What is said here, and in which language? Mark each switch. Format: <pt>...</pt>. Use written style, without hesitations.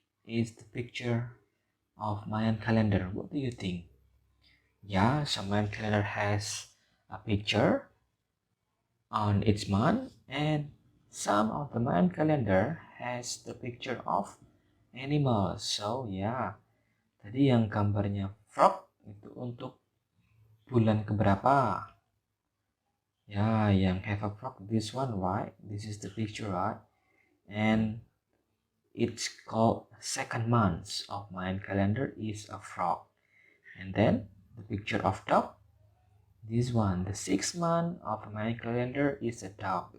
<en>is the picture of Mayan calendar? What do you think? Yeah, some Mayan calendar has a picture on each month, and some of the Mayan calendar has the picture of animals.</en> <id>So yeah, tadi yang gambarnya frog itu untuk bulan keberapa? Ya, yang</id> <en>have a frog, this one, right? This is the picture, right? And it's called second month of Mayan calendar is a frog. And then the picture of dog, this one, the 6th month of Mayan calendar is a dog.</en>